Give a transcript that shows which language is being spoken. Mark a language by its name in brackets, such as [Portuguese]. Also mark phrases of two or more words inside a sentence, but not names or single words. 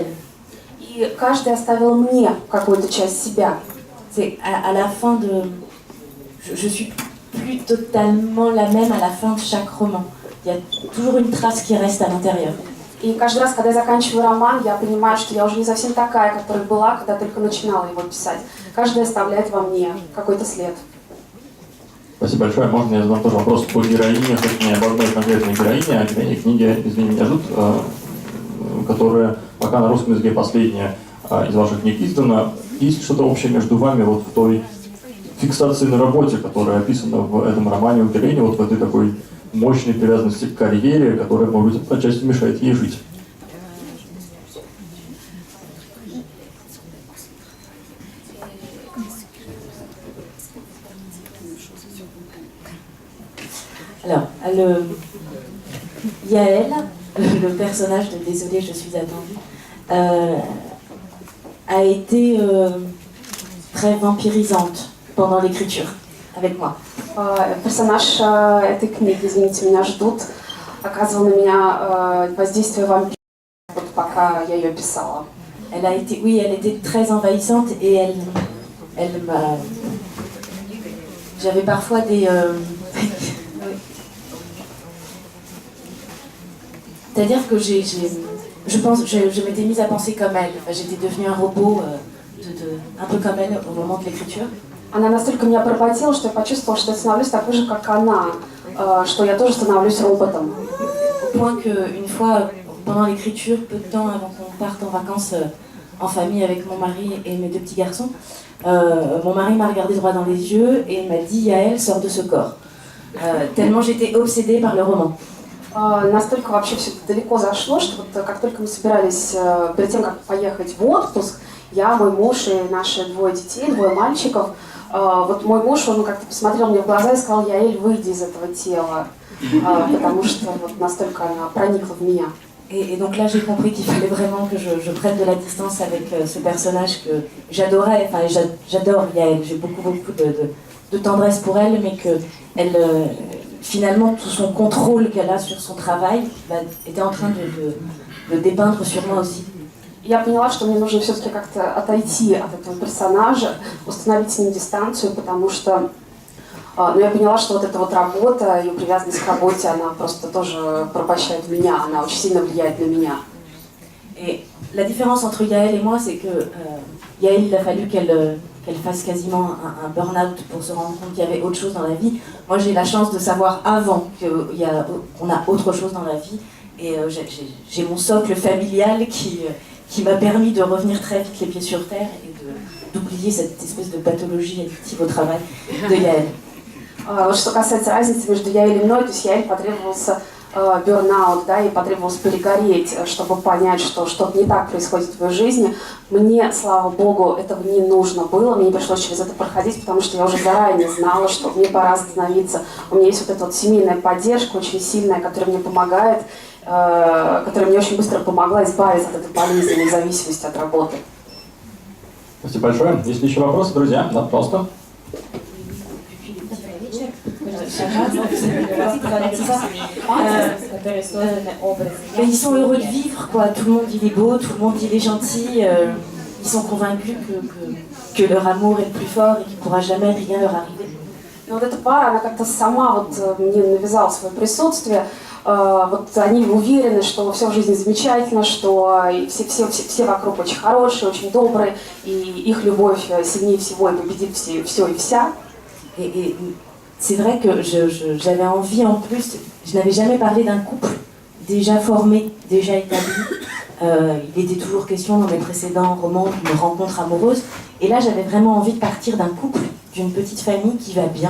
[Russian] И каждая оставила мне какую-то часть себя. [French] C'est à la fin de... Je suis plus totalement la même à la fin de chaque roman. Il y a toujours une trace qui reste à l'intérieur. [Russian] И каждый раз, когда я заканчиваю роман, я понимаю, что я уже не совсем такая, которая была, когда только начинала его писать. Каждая оставляет во мне какой-то след. Спасибо большое. Можно я задам тоже вопрос по героине, хоть не об одной конкретной героине, а героине книги «Извини меня, жут», которая пока на русском языке последняя. из ваших книг издано. Есть что-то общее между вами вот в той фиксации на работе, которая описана в этом романе у героини, вот в этой такой мощной привязанности к карьере, которая, может быть, отчасти мешает ей жить? [French] Alors, Yael, le personnage de Désolée, je suis attendue, a été très vampirisante pendant l'écriture avec moi. [Russian] Персонаж этой книги, извините, меня ждут, оказывал на меня воздействие вампира, вот пока я ее писала. [French] Elle a été, oui, elle était très envahissante et elle m'a... J'avais parfois des... C'est-à-dire que je m'étais mise à penser comme elle. Enfin, j'étais devenue un robot un peu comme elle au moment de l'écriture. [Russian] Она настолько меня поработила, что я почувствовала, что я становлюсь такой же, как она, что я тоже становлюсь роботом. [French] Au point qu'une fois, pendant l'écriture, peu de temps avant qu'on parte en vacances en famille avec mon mari et mes deux petits garçons, mon mari m'a regardé droit dans les yeux et m'a dit « Yael, sors de ce corps ». Tellement j'étais obsédée par le roman. [Russian] Настолько вообще все далеко зашло, что вот как только мы собирались, перед тем, как поехать в отпуск, я, мой муж и наши двое детей, двое мальчиков, вот мой муж, он как-то посмотрел мне в глаза и сказал: «Яэль, выйди из этого тела», потому что вот настолько она проникла в меня. [French] Et donc là, j'ai compris qu'il fallait vraiment que je prenne de la distance avec ce personnage que j'adorais, enfin j'adore Yael, j'ai beaucoup de tendresse pour elle, mais que finalement, tout son contrôle qu'elle a sur son travail était en train de dépeindre sur moi aussi. [Russian] Я поняла, что мне нужно все-таки как-то отойти от этого персонажа, установить с ним дистанцию, потому что я поняла, что вот эта вот работа, ее привязанность к работе, она просто тоже порабощает меня, она очень сильно влияет на меня. [French] Et la différence entre Yael et moi, c'est que Yael, il a fallu qu'elle fasse quasiment un burn-out pour se rendre compte qu'il y avait autre chose dans la vie. Moi, j'ai la chance de savoir avant qu'on a autre chose dans la vie. Et j'ai mon socle familial qui m'a permis de revenir très vite les pieds sur terre et d'oublier cette espèce de pathologie addictive au travail de Yael. [Russian] Вот что касается разницы между Яэль и мной, то есть Яэль потребовался бёрнаут, да, и потребовалось перегореть, чтобы понять, что что-то не так происходит в ее жизни. Мне, слава богу, этого не нужно было, мне не пришлось через это проходить, потому что я уже заранее знала, что мне пора остановиться. У меня есть вот эта вот семейная поддержка очень сильная, которая мне помогает, которая мне очень быстро помогла избавиться от этой болезненной зависимости от работы. Спасибо большое. Есть ли еще вопросы, друзья? Да, просто. [French] Ils sont heureux de vivre, quoi. Tout le monde il est beau, tout le monde il est gentil. Ils sont convaincus que leur amour est le plus fort et qu'il ne pourra jamais rien leur arriver. [Russian] Но вот эта пара, она как-то сама вот мне навязала свое присутствие. Вот они уверены, что все в жизни замечательно, что все вокруг очень хорошие, очень добрые, и их любовь сильнее всего и победит все и вся. [French] Et c'est vrai que j'avais envie en plus, je n'avais jamais parlé d'un couple déjà formé, déjà établi. Il était toujours question dans mes précédents romans d'une rencontre amoureuse. Et là, j'avais vraiment envie de partir d'un couple, d'une petite famille qui va bien.